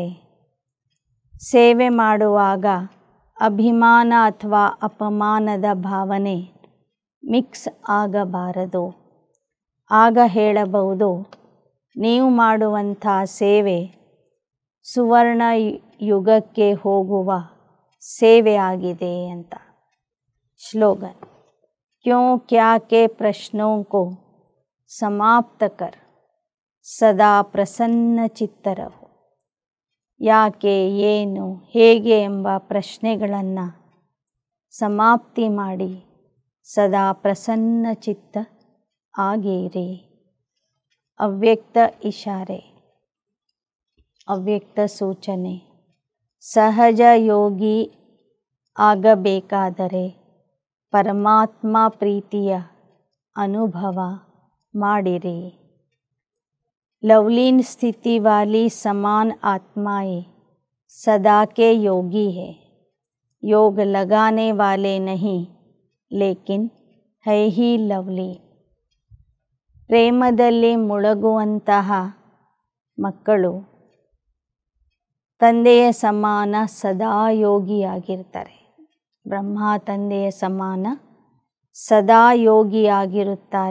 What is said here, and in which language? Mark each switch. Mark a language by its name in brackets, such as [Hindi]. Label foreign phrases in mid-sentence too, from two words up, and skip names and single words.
[Kannada] ಸೇವೆ ಮಾಡುವಾಗ ಅಭಿಮಾನ ಅಥವಾ ಅಪಮಾನದ ಭಾವನೆ ಮಿಕ್ಸ್ ಆಗಬಾರದು। ಆಗ ಹೇಳಬಹುದು ನೀವು ಮಾಡುವಂಥ ಸೇವೆ ಸುವರ್ಣ ಯುಗಕ್ಕೆ ಹೋಗುವ ಸೇವೆ ಆಗಿದೆ ಅಂತ। [Hindi] श्लोगन। क्यों क्या के प्रश्नों को समाप्त कर सदा प्रसन्न चित्त रहो। [Kannada] ಯಾಕೆ, ಏನು, ಹೇಗೆ ಎಂಬ ಪ್ರಶ್ನೆಗಳನ್ನು ಸಮಾಪ್ತಿ ಮಾಡಿ ಸದಾ ಪ್ರಸನ್ನ ಚಿತ್ತ ಆಗಿರಿ। ಅವ್ಯಕ್ತ ಇಶಾರೆ, ಅವ್ಯಕ್ತ ಸೂಚನೆ। ಸಹಜ ಯೋಗಿ ಆಗಬೇಕಾದರೆ ಪರಮಾತ್ಮ ಪ್ರೀತಿಯ ಅನುಭವ ಮಾಡಿರಿ। [Hindi] लवलीन स्थिति वाली समान आत्माएं सदा के योगी है। योग लगाने वाले नहीं लेकिन है ही लवली। [Kannada] ಪ್ರೇಮದಲ್ಲಿ ಮುಳುಗುವಂತಹ ಮಕ್ಕಳು ತಂದೆಯ ಸಮಾನ ಸದಾ ಯೋಗಿಯಾಗಿರ್ತಾರೆ। ಬ್ರಹ್ಮ ತಂದೆಯ ಸಮಾನ ಸದಾ ಯೋಗಿಯಾಗಿರುತ್ತಾರೆ।